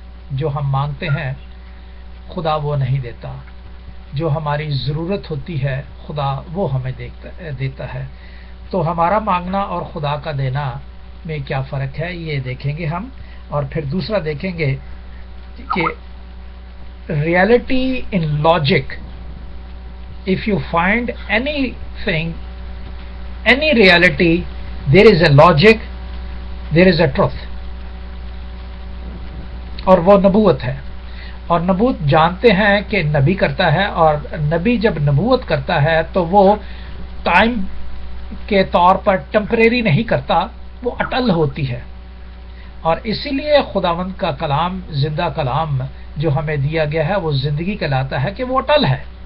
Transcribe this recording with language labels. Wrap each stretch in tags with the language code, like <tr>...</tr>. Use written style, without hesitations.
<ur>جو ہم مانگتے ہیں خدا وہ نہیں دیتا, جو ہماری ضرورت ہوتی ہے خدا وہ ہمیں دیتا ہے. تو ہمارا مانگنا اور خدا کا دینا میں کیا فرق ہے یہ دیکھیں گے ہم, اور پھر دوسرا دیکھیں گے کہ</ur> <en>Reality in logic. if you find anything, any reality, there is a logic, there is a truth.</en> <ur>اور وہ نبوت ہے, اور نبوت جانتے ہیں کہ نبی کرتا ہے, اور نبی جب نبوت کرتا ہے تو وہ ٹائم کے طور پر ٹیمپریری نہیں کرتا, وہ اٹل ہوتی ہے. اور اسی لیے خداوند کا کلام, زندہ کلام جو ہمیں دیا گیا ہے وہ زندگی کہلاتا ہے کہ وہ اٹل ہے.</ur>